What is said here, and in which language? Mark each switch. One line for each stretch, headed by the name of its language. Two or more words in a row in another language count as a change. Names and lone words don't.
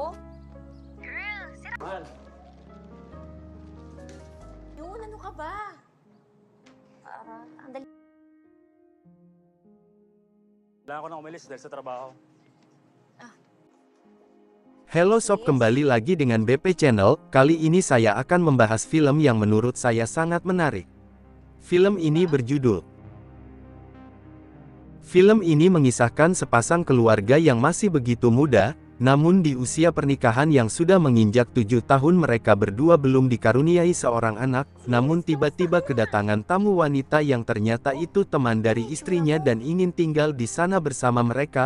Filipino: Mahal, Yun, ano ka ba? Ang dali. kailangan ko na umalis dahil sa trabaho.
Indonesian: Hello Sob, kembali lagi dengan BP Channel. Kali ini saya akan membahas film yang menurut saya sangat menarik. Film ini berjudul. Film ini mengisahkan sepasang keluarga yang masih begitu muda, namun di usia pernikahan yang sudah menginjak 7 tahun mereka berdua belum dikaruniai seorang anak, namun tiba-tiba kedatangan tamu wanita yang ternyata itu teman dari istrinya dan ingin tinggal di sana bersama mereka.